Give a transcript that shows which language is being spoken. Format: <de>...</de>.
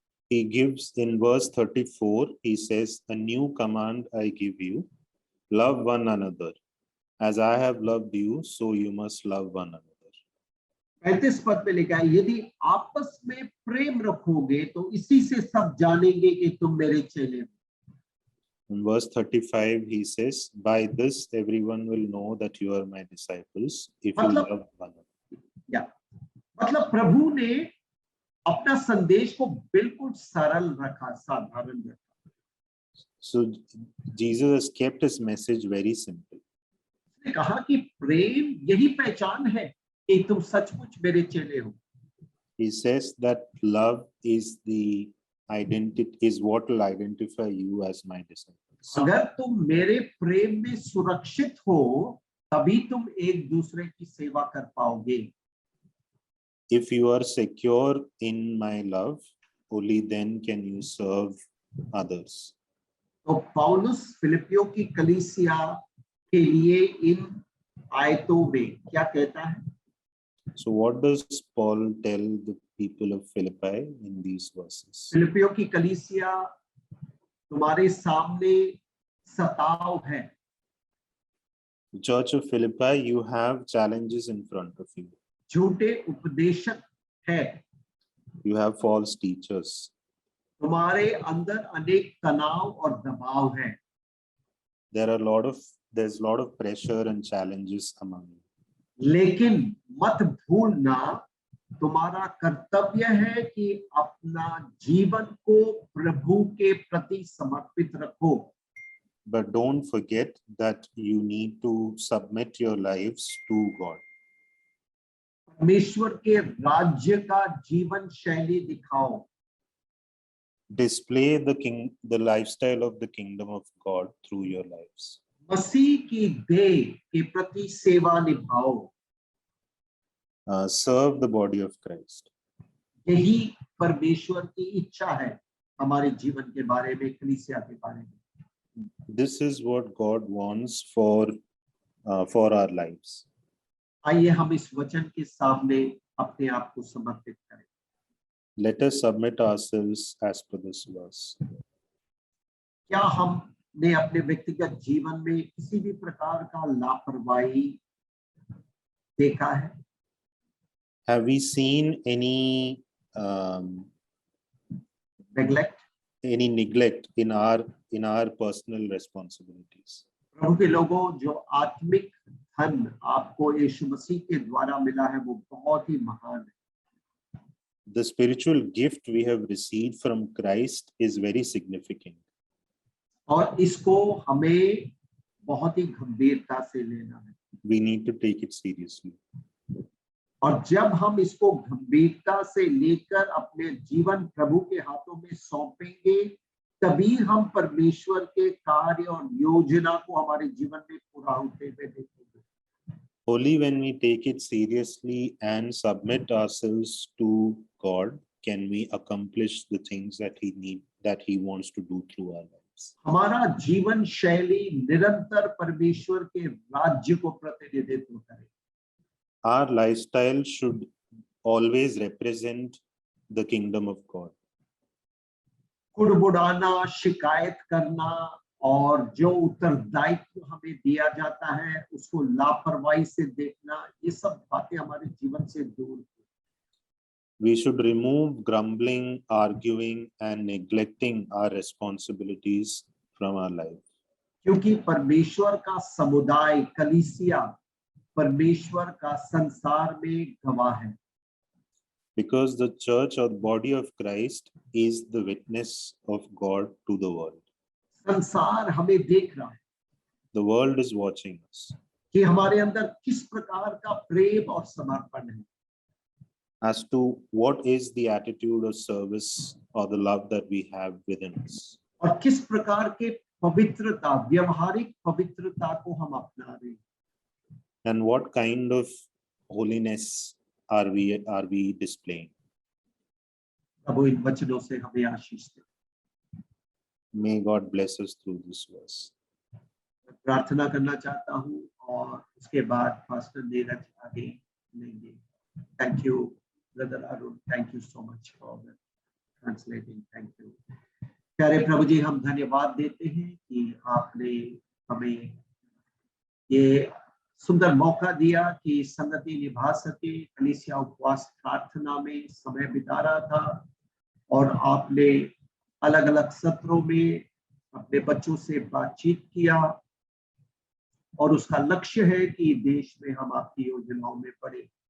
<en>He gives in verse 34, he says, "A new command I give you, love one another. As I have loved you, so you must love one another."</en> <hi>35 पद में लिखा है, यदि आपस में प्रेम रखोगे तो इसी से सब जानेंगे कि तुम मेरे चेले हो।</hi> <en>In verse 35, he says, "By this everyone will know that you are my disciples, if you love one another."</en> <hi>मतलब प्रभु ने अपना संदेश को बिल्कुल सरल रखा, साधारण रखा।</hi> <en>So Jesus has kept his message very simple.</en> <hi>उसने कहा कि प्रेम यही पहचान है कि तुम सचमुच मेरे चेले हो।</hi> <en>He says that love is the identity, is what will identify you as my disciples.</en> <hi>अगर तुम मेरे प्रेम में सुरक्षित हो तभी तुम एक दूसरे की सेवा कर पाओगे।</hi> <en>If you are secure in my love, only then can you serve others.</en> <hi>तो पौलुस फिलिपियों की कलीसिया के लिए इन आयतों में क्या कहता है?</hi> <en>So what does Paul tell the people of Philippi in these verses?</en> <hi>फिलिपियों की कलीसिया तुम्हारे सामने सताव है।</hi> <en>The Church of Philippi, you have challenges in front of you.</en> <hi>झूठे उपदेशक है।</hi> <en>You have false teachers.</en> <hi>तुम्हारे अंदर अनेक तनाव और दबाव है।</hi> <en>There's a lot of pressure and challenges among you.</en> <hi>लेकिन मत भूलना, तुम्हारा कर्तव्य है कि अपना जीवन को प्रभु के प्रति समर्पित रखो।</hi> <en>But don't forget that you need to submit your lives to God.</en> <hi>परमेश्वर के राज्य का जीवन शैली दिखाओ।</hi> <en>Display the lifestyle of the kingdom of God through your lives.</en> <hi>मसीह की देह के प्रति सेवा निभाओ।</hi> <en>Serve the body of Christ.</en> <hi>यही परमेश्वर की इच्छा है हमारे जीवन के बारे में, कलीसिया के बारे में।</hi> <en>This is what God wants for our lives.</en> <hi>आइए हम इस वचन के सामने अपने आप को समर्पित करें।</hi> <en>Let us submit ourselves as per this verse.</en> <hi>क्या हमने अपने व्यक्तिगत जीवन में किसी भी प्रकार का लापरवाही देखा है?</hi> <en>Have we seen any neglect? neglect in our personal responsibilities?</en> <hi>प्रभु के लोगों, जो आत्मिक धन आपको यीशु मसीह के द्वारा मिला है वो बहुत ही महान है।</hi> <en>The spiritual gift we have received from Christ is very significant.</en> <hi>और इसको हमें बहुत ही गंभीरता से लेना है।</hi> <en>We need to take it seriously.</en> <hi>और जब हम इसको गंभीरता से लेकर अपने जीवन प्रभु के हाथों में सौंपेंगे, तभी हम परमेश्वर के कार्य और योजना को हमारे जीवन में पूरा होते हुए देखेंगे।</hi> <en>Only when we take it seriously and submit ourselves to God can we accomplish the things that He wants to do through our lives.</en> <hi>हमारा जीवन शैली निरंतर परमेश्वर के राज्य को प्रतिनिधित्व करे।</hi> <en>Our lifestyle should always represent the kingdom of God.</en> <hi>कुड़बुड़ाना, शिकायत करना और जो उत्तरदायित्व हमें दिया जाता है उसको लापरवाही से देखना, ये सब बातें हमारे जीवन से दूर।</hi> <en>We should remove grumbling, arguing, and neglecting our responsibilities from our life.</en> <hi>क्योंकि परमेश्वर का समुदाय, कलीसिया, परमेश्वर का संसार में गवाह है।</hi> <en>Because the church or body of Christ is the witness of God to the world.</en> <hi>संसार हमें देख रहा है</hi> <en>The world is watching us</en> <hi>कि हमारे अंदर किस प्रकार का प्रेम और समर्पण है।</hi> <en>as to what is the attitude of service or the love that we have within us.</en> <hi>और किस प्रकार के पवित्रता, व्यवहारिक पवित्रता को हम अपना रहे हैं।</hi> <en>And what kind of holiness are we displaying?</en> <hi>प्रभु इन वचनों से हमें आशीष दे।</hi> <en>May God bless us through this verse.</en> <hi>प्रार्थना करना चाहता हूँ और उसके बाद पास्टर नीरज आगे लेंगे।</hi> <en>Thank you, brother Arun. Thank you so much for the translating. Thank you.</en> <hi>प्यारे प्रभु जी, हम धन्यवाद देते हैं कि आपने हमें ये सुंदर मौका दिया कि संगति निभा सके। कलीसिया उपवास प्रार्थना में समय बिता रहा था और आपने अलग अलग सत्रों में अपने बच्चों से बातचीत किया और उसका लक्ष्य है कि देश में हम आपकी योजनाओं में पड़े।</hi>